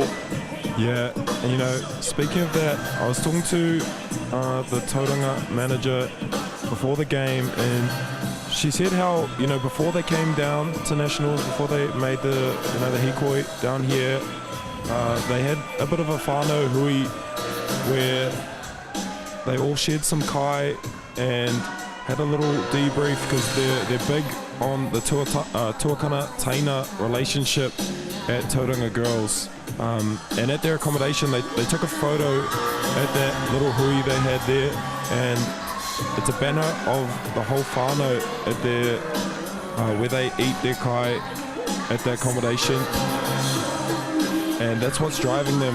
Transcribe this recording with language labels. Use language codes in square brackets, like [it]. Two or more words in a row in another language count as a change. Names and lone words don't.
[en] Yeah, and you know, speaking of that, I was talking to the Tauranga manager before the game, and she said how, you know, before they came down to nationals, before they made the, you know, the hikoi down here, they had a bit of a [mi] whānau hui [en] where they all shared some kai and had a little debrief, because they're big on the [mi] tuakana taina [en] relationship at Tauranga Girls. And at their accommodation, they took a photo at that little hui they had there, and it's a banner of the whole whānau at their where they eat their kai at the accommodation, and that's what's driving them.